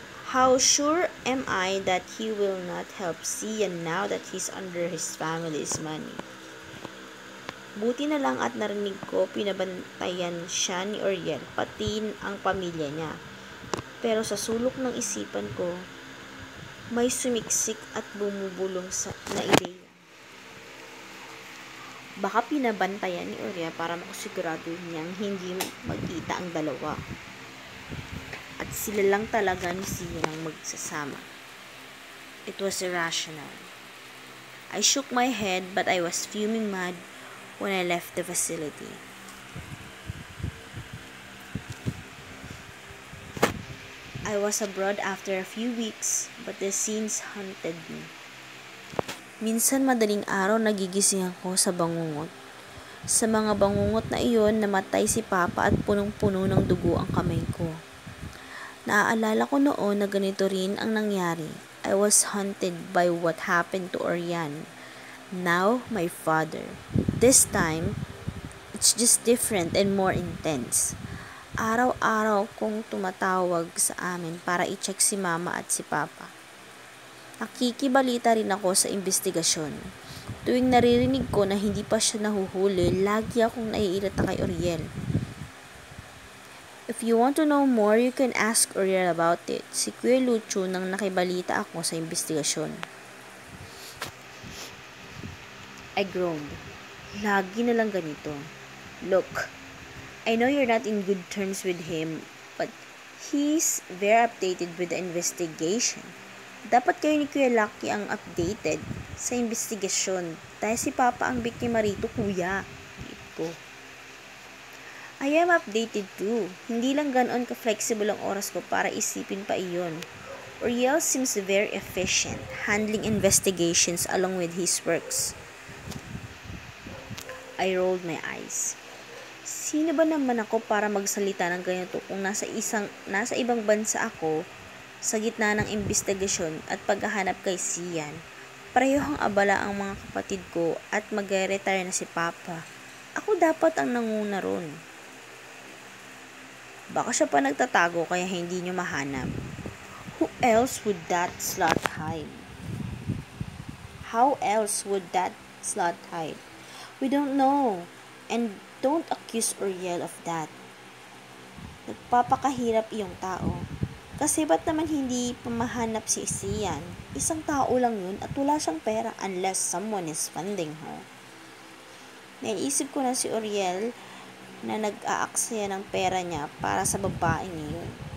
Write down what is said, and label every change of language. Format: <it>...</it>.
<en>How sure am I that he will not help Sian now that he's under his family's money?</en> <tl>Buti na lang at narinig ko pinabantayan siya ni Uriel, pati ang pamilya niya. Pero sa sulok ng isipan ko, may sumiksik at bumubulong na ideya. Baka pinabantayan ni Uriel para makasigurado niyang hindi magkita ang dalawa. At sila lang talaga ni Sian ang magsasama.</tl> <en>It was irrational. I shook my head but I was fuming mad when I left the facility. I was abroad after a few weeks, but the scenes haunted me.</en> <tl>Minsan madaling araw nagigising ako sa bangungot. Sa mga bangungot na iyon, namatay si Papa at punong-puno ng dugo ang kamay ko. Naaalala ko noon na ganito rin ang nangyari.</tl> <en>I was haunted by what happened to Oriane. Now, my father. This time, it's just different and more intense.</en> <tl>Araw-araw kong tumatawag sa amin para i-check si mama at si papa. Nakikibalita rin ako sa investigasyon. Tuwing naririnig ko na hindi pa siya nahuhuli, lagi akong naiirita kay Uriel.</tl> <en>If you want to know more, you can ask Uriel about it.</en> <tl>Si Kuya Lucho nang nakibalita ako sa investigasyon. I groaned. Lagi na lang ganito.</tl> <en>Look, I know you're not in good terms with him, but he's very updated with the investigation.</en> <tl>Dapat kayo ni Kuya Lucky ang updated sa investigasyon dahil si Papa ang biktima rito, Kuya. Ito ko. I am updated too. Hindi lang ganoon ka-flexible ang oras ko para isipin pa iyon.</tl> <en>Uriel seems very efficient, handling investigations along with his works. I rolled my eyes.</en> <tl>Sino ba naman ako para magsalita ng ganito kung nasa ibang bansa ako sa gitna ng investigasyon at paghahanap kay Sian. Parehong abala ang mga kapatid ko at mag-retire na si Papa. Ako dapat ang nanguna ron. Baka siya pa nagtatago kaya hindi nyo mahanap.</tl> <en>Who else would that slut hide? How else would that slut hide? We don't know. And don't accuse Uriel of that.</en> <tl>Nagpapakahirap iyong tao. Kasi ba't naman hindi pamahanap si Sian? Isang tao lang yun at wala siyang pera unless someone is funding her. Naisip ko na si Uriel na nag-aaksaya ng pera niya para sa babaeng niyon.</tl>